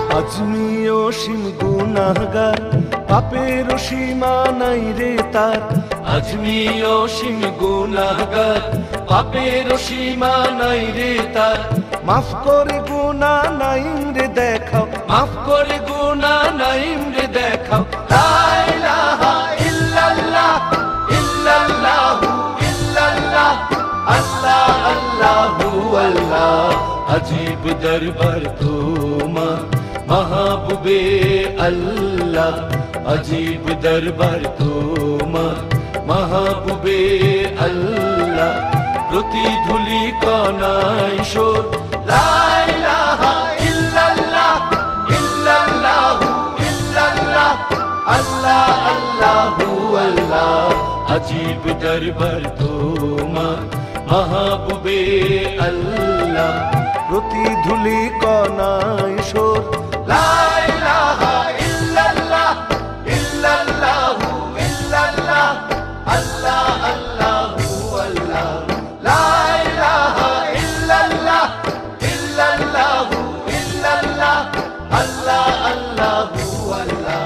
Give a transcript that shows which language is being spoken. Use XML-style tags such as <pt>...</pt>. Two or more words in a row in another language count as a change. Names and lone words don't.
<bn>আজমি অসীম গুনাহগার, পাপের সীমা নাই রে তার। আজমি অসীম গুনাহগার, পাপের সীমা নাই রে তার। মাফ করে গুনাহ নাইম রে দেখাও, মাফ করে গুনাহ নাইম রে দেখাও।</bn> <ar>لا إله إلا الله إلا الله إلا الله، الله الله الله.</ar> <ur>عجیب دربار</ur> <bn>তোমার মাহবুবে আল্লাহ,</bn> <ur>عجیب دربار</ur> <bn>তোমার মাহবুবে আল্লাহ। প্রতি ধুলি কণায় সুর</bn> <ar>لا إله إلا الله إلا الله إلا الله، الله الله الله.</ar> <ur>عجیب دربار</ur> <bn>তোমার মাহবুবে আল্লাহ, প্রতি ধুলি কণায় সুর</bn> <ar>لا إله إلا الله إلا الله إلا الله، الله الله الله. لا إله إلا الله إلا الله إلا الله، الله الله الله.</ar>